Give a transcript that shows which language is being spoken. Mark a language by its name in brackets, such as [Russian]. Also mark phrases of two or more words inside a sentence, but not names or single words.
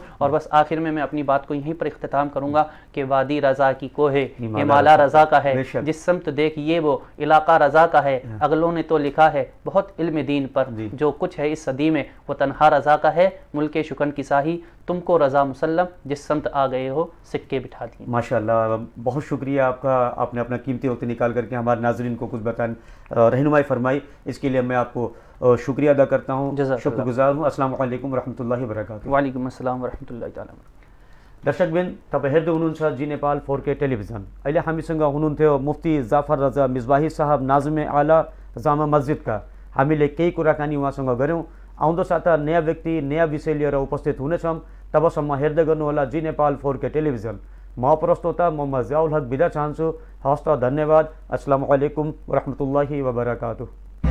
[Urdu] اور بس آخر میں اپنی بات کو یہیں پر اختتام کروں گا کہ وادی رضا کی کوہ ہمالا رضا کا ہے، جس سمت دیکھیے وہ علاقہ رضا کا ہے، اگلوں نے تو لکھا ہے بہت علم دین پر، جو کچھ ہے اس صدی میں وہ تنہا رضا کا ہے، ملک شکن کی ساہی تم کو رضا مسلم جس سمت آ گئے ہو سکے بٹھا دیے۔ [Arabic] ماشاء اللہ، [Urdu] بہت شکریہ آپ کا، آپ نے اپنا قیمتی وقت نکال کر کے ہمارے ناظرین کو کچھ رہنمائی فرمائی، اس کے لیے میں آپ کو شکریہ ادا کرتا ہوں، جزاک شکر اللہ۔ گزار ہوں۔ [Arabic] السلام علیکم ورحمۃ اللہ وبرکاتہ۔ وعلیکم السلام ورحمۃ اللہ تعالی وبرکاتہ۔ [Nepali] दर्शक बिन तपाईँ हेर्दै हुनुहुन्छ जी नेपाल 4K टेलिभिजन। अहिले हामीसँग हुनुहुन्थ्यो मुफ्ती जाफर रजा मिजबाही साहब, नाज़िम आला जामा मस्जिदका। हामीले केही कुराकानी उहाँसँग गऱ्यौँ। आउँदो साता नयाँ व्यक्ति नयाँ विषय लिएर उपस्थित हुनेछौँ। तबसम्म हेर्दै गर्नुहोला जी नेपाल 4K टेलिभिजन। म प्रस्तोता मोहम्मद जियाउल हक बिदा चाहन्छु। हवस् त, धन्यवाद। [Arabic] السلام عليكم ورحمة الله وبركاته.